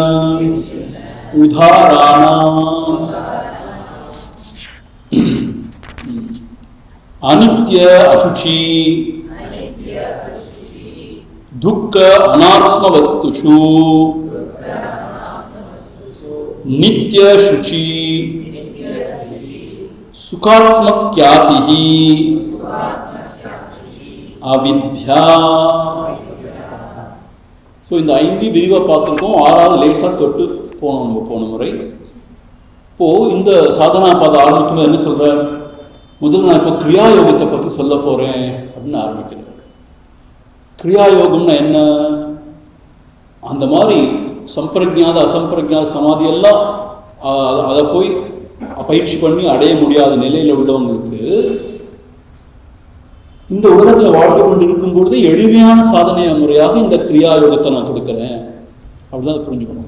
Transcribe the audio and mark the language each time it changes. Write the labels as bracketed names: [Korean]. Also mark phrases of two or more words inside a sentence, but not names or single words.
[Sanskrit] उदाहरणाम् अनित्य अशुचि दुःख अनात्म वस्तुषु नित्य शुचि सुखात्मक्यातिः अविद्या. [Tamil] ஸோ இந்த 5 விரிவாக பார்த்துருக்கோம். 6வது லேசாக தொட்டு போனோம் நம்ம போன முறை. இப்போது இந்த சாதனா பாதம் ஆரம்பிக்கும்போது என்ன சொல்கிறார், முதல்ல நான் இப்போ கிரியாயோகத்தை பற்றி சொல்ல போகிறேன் அப்படின்னு ஆரம்பிக்கிறேன். கிரியாயோகம்னா என்ன, அந்த மாதிரி சம்பிரஜாத அசம்பிரஜாத சமாதியெல்லாம் அதை போய் பயிற்சி பண்ணி அடைய முடியாத நிலையில் உள்ளவங்களுக்கு இந்த உலகத்தில் வாழ்ந்து கொண்டு இருக்கும் பொழுது எளிமையான சாதனை முறையாக இந்த கிரியாயோகத்தை நான் கொடுக்குறேன் அப்படிதான் அதை புரிஞ்சுக்கணும்.